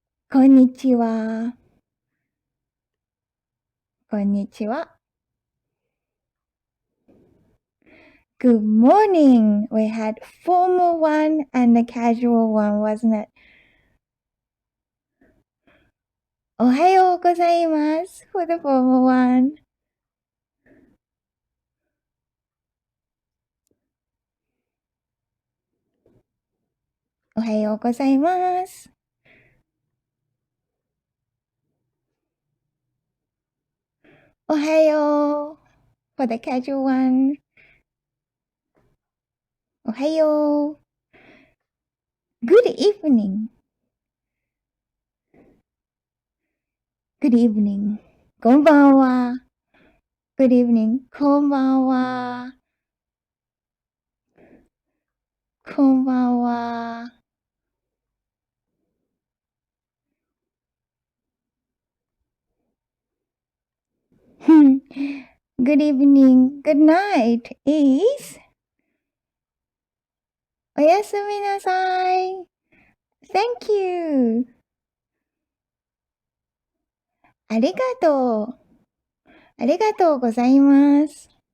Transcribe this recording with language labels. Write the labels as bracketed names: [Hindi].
[Japanese] こんにちは。こんにちは。 [English] Good morning. We had formal one and a casual one, wasn't it? [Japanese] おはようございます [English] for the formal one. [Japanese] おはようございます。おはよう [English] for the casual one. [Japanese] おはよう [English] Good evening. Good evening. [Japanese] こんばんは [English] Good evening. [Japanese] こんばんはこんばんは [English] Good evening. Good night is [Japanese] おやすみなさい [English] Thank you. [Japanese] ありがとう。ありがとうございます。